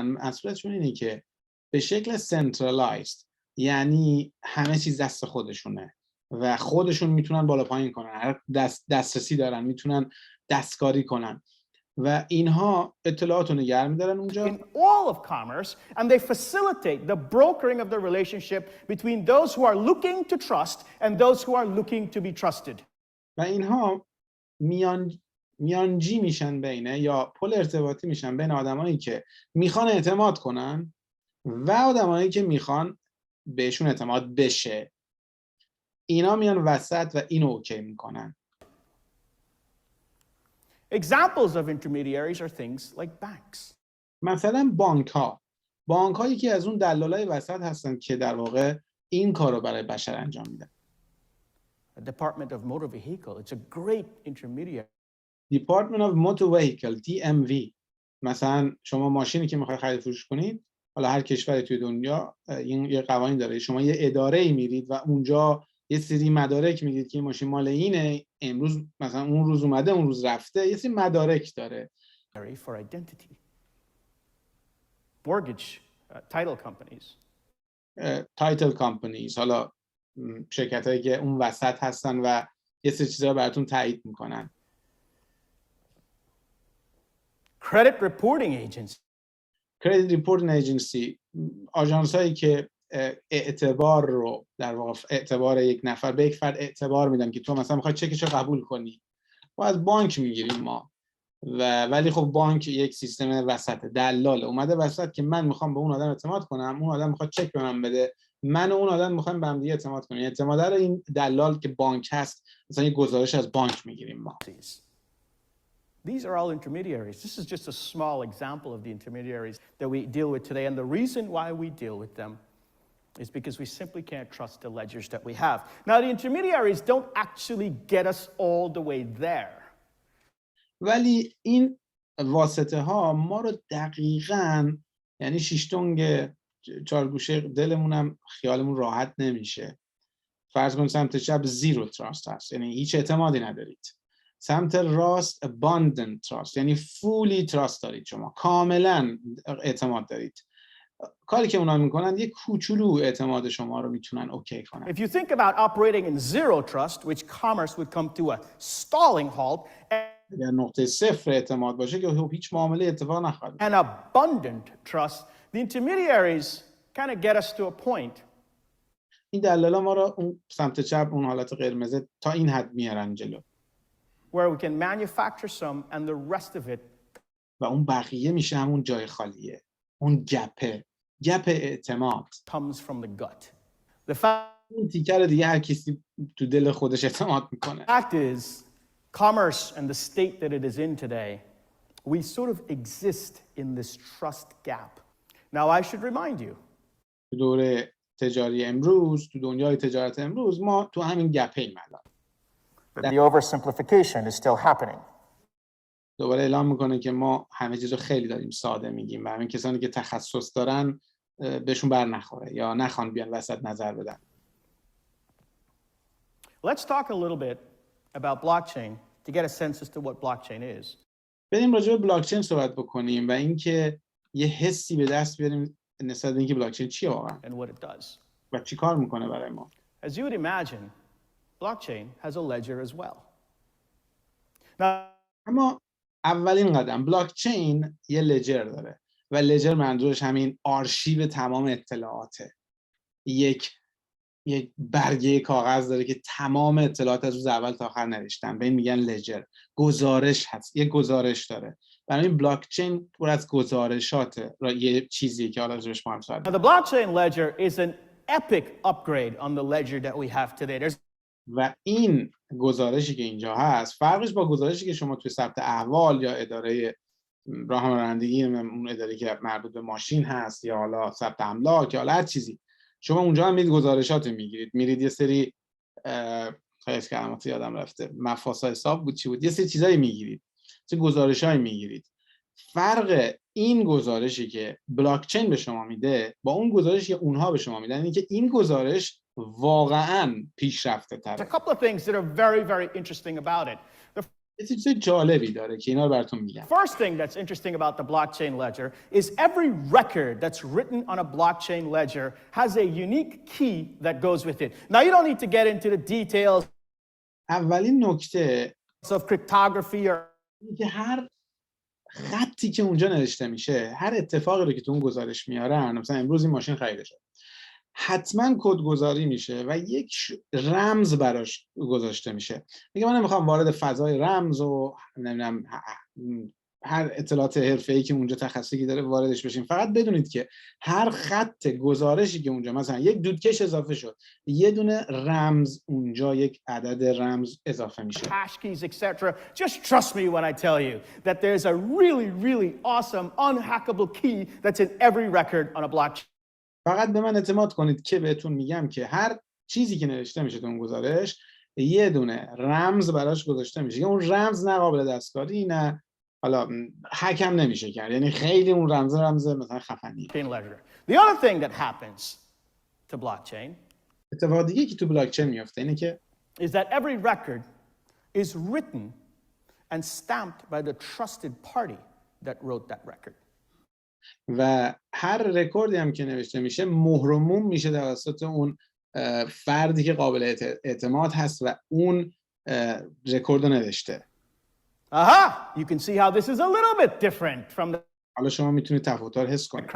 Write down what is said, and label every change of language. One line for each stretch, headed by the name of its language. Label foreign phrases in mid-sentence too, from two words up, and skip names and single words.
Persian: مسئولیتشون اینه که به شکل centralized یعنی همه چیز دست خودشونه و خودشون میتونن بالا پایین کنن، دسترسی دارن، میتونن دستکاری کنن و اینها اطلاعات رو نگه می‌دارن اونجا.
English: In all of commerce, and they facilitate the brokering of the relationship between those who are looking to trust and those who are looking to be trusted.
Persian: و اینها میان میانجی میشن بینه یا پل ارتباطی میشن بین آدمایی که میخوان اعتماد کنن و آدمایی که میخوان بهشون اعتماد بشه. اینا میان وسط و اینو اوکی میکنن.
English: Examples of intermediaries are things like banks.
Persian: مثلا بانک ها یکی از اون دلالای وسط هستن که در واقع این کارو برای بشر انجام میدن.
English: The Department of Motor Vehicle, it's a great intermediary. Department of Motor Vehicle DMV.
Persian: مثلا شما ماشینی که میخوای خرید فروش کنید، حالا هر کشوری توی دنیا این یه قوانین داره، شما یه اداره‌ای میرید و اونجا یه سری مدارک میگید که این ماشین مال اینه، امروز مثلا اون روز اومده اون روز رفته، یه سری مدارک داره.
English: For identity. Mortgage, title companies. Title companies،
Persian: حالا شرکتایی که اون وسط هستن و یه سری چیزا براتون تایید میکنن.
English: Credit reporting agencies. Credit reporting agency،
Persian: آژانسایی که اعتبار رو در واقع اعتبار یک نفر به یک فرد اعتبار میدن که تو مثلا میخوای چکش رو قبول کنی، ما از بانک میگیریم ما، ولی خب بانک یک سیستم وسط دلال اومده وسط که من میخوام به اون آدم اعتماد کنم، اون آدم میخواد چک به من بده، من و اون آدم میخوایم به هم دیگه اعتماد کنیم. اعتماد رو این دلال که بانک هست مثلا یه گزارش از بانک میگیریم ما.
English: These are all intermediaries. This is just a small example of the intermediaries that we deal with today. And the reason why we deal with them is because we simply can't trust the ledgers that we have. Now, the intermediaries don't actually get us all the way there.
Persian: ولی این واسطه ها ما رو دقیقاً، یعنی شیشتونگ چارگوشه دلمونم خیالمون راحت نمیشه. فرض کن سمت چپ
English: zero trust
Persian: هست، یعنی هیچ اعتمادی ندارید. سمت راست
English: abundant trust،
Persian: یعنی
English: fully trust
Persian: دارید، شما کاملا اعتماد دارید. کاری که اونا میکنن یه کوچولو اعتماد شما رو میتونن اوکی کنن.
English: If you think about operating in zero trust, which commerce would come to a stalling halt,
Persian: اگر نقطه صفر اعتماد باشه که هیچ معامله اتفاق نخواهد
English: and abundant trust, the intermediaries kind of get us to a point
Persian: این دلالا ما رو اون سمت چپ اون حالت قرمزه تا این حد میارن جلو
English: where we can manufacture some and the rest of it
Persian: و اون بقیه میشه همون جای خالیه، اون گپ اعتماد
English: comes from the gut. The
Persian: اون تیکر دیگه هر کسی تو دل خودش اعتماد میکنه.
English: fact is, commerce and the state that it is in today, we sort of exist in this trust gap. Now, I should remind you,
Persian: تو دوره تجاری امروز، تو دنیای تجارت امروز ما تو همین گپه ایم الان.
English: The oversimplification is still happening.
Persian: دوباره اعلام میکنه که ما همه چیزو خیلی داریم ساده میگیم و همین کسانی که تخصص دارن بهشون بر نخوره یا نخوان بیان وسط نظر بدن.
English: let's talk a little bit about blockchain to get a sense as to what blockchain is.
Persian: بریم راجع به بلاکچین صحبت بکنیم و اینکه یه حسی به دست بیاریم نسبت به اینکه بلاکچین چیه واقعا
English: And what it does.
Persian: و چی کار میکنه برای ما.
English: As you would imagine, blockchain has a ledger as well. Now,
Persian: اما اولین قدم بلاکچین یه لجر داره و لجر منظورش همین آرشیو تمام اطلاعاته. یک برگه کاغذ داره که تمام اطلاعات از روز اول تا آخر نوشتن، به این میگن لجر. گزارش هست، یه گزارش داره. برای این بلاکچین پر از گزارشاته، یه چیزیه که حالا راجعش ما هم صحبت
English: the blockchain ledger is an epic upgrade on the ledger that we have today.
Persian: و این گزارشی که اینجا هست فرقش با گزارشی که شما توی ثبت احوال یا اداره راهنمایی، اون اداره که مربوط به ماشین هست یا حالا ثبت املاک یا هر چیزی، شما اونجا هم میرید گزارشات میگیرید، میرید یه سری خیلی کلمات یادم رفته، مفاسا حساب بود چی بود، یه سری چیزایی میگیرید، چه گزارشایی میگیرید. فرق این گزارشی که بلاکچین به شما میده با اون گزارشی که اونها به شما میدن اینه که این گزارش واقعاً پیشرفته تره.
English: There's a couple of things that are very, very interesting about it.
Persian: یه چیز جالبی داره که اینا رو براتون میگم.
English: First thing that's interesting about the blockchain ledger is every record that's written on a blockchain ledger has a unique key that goes with it. Now, you don't need to get into the details
Persian: اولین نکته
English: of cryptography or
Persian: که هر خطی که اونجا نوشته میشه، هر اتفاقی رو که تو اون گزارش میارن، مثلا امروز این ماشین خریده شد، حتما کدگذاری میشه و یک رمز براش گذاشته میشه. میگه من نمیخوام وارد فضای رمز و نمیدونم هر اطلاعات حرفه‌ای که اونجا تخصصی داره واردش بشیم. فقط بدونید که هر خط گزارشی که اونجا مثلا یک دودکش اضافه شد، یه دونه رمز اونجا، یک عدد رمز اضافه میشه.
English: hash keys, etc. Just trust me when I tell you that there's a really, really awesome, unhackable key that's in every record on a blockchain.
Persian: فقط به من اعتماد کنید که بهتون میگم که هر چیزی که نوشته میشه تو اون گزارش یه دونه رمز براش گذاشته میشه. اون رمز نه قابل دستکاری نه حالا هک هم نمیشه کرد. یعنی خیلی اون رمز مثلا خفنیه.
English: The other thing that happens to blockchain
Persian: اتفاق دیگه که تو بلاکچین میفته اینه که
English: is that every record is written and stamped by the trusted party that wrote that record.
Persian: و هر رکوردی هم که نوشته میشه مهر و موم میشه توسط اون فردی که قابل اعتماد هست و اون رکورد رو نوشته. Aha!
English: You can see how this is a little bit different from the
Persian: حالا شما میتونید تفاوت‌ها رو حس کنید.